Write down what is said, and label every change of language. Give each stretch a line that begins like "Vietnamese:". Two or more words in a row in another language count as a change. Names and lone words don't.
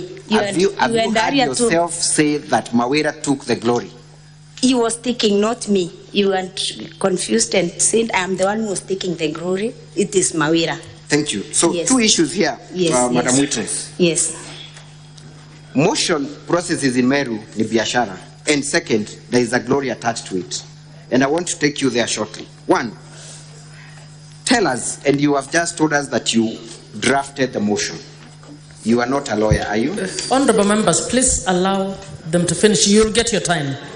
English: Have you heard yourself say that Mawera took the glory? He was taking, not me. You were confused and said, I'm the one who was taking the glory. It is Mawera. Thank you. So Yes. two issues here, Yes, Madam yes. Witness. Yes. Motion processes in Meru
Swahili: ni biashara.
English: And second, there is a glory attached to it. And I want to take you there shortly. One, tell us, and you have just told us that you drafted the motion. You are not a lawyer, are you? Honorable members, please allow them to finish. You'll get your time.